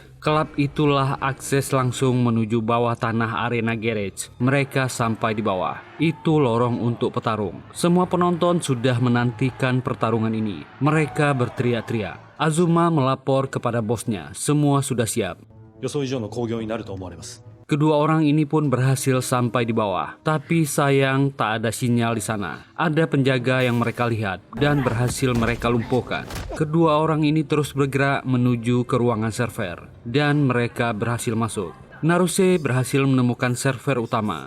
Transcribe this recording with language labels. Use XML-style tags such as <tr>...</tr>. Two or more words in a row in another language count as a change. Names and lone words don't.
<id>Klub itulah akses langsung menuju bawah tanah arena garage. Mereka sampai di bawah. Itu lorong untuk petarung. Semua penonton sudah menantikan pertarungan ini. Mereka berteriak-teriak. Azuma melapor kepada bosnya. Semua sudah siap.</id> <ja>予想以上の興行になると思われます。</ja> <id>Kedua orang ini pun berhasil sampai di bawah. Tapi sayang tak ada sinyal di sana. Ada penjaga yang mereka lihat dan berhasil mereka lumpuhkan. Kedua orang ini terus bergerak menuju ke ruangan server. Dan mereka berhasil masuk. Naruse berhasil menemukan server utama.</id>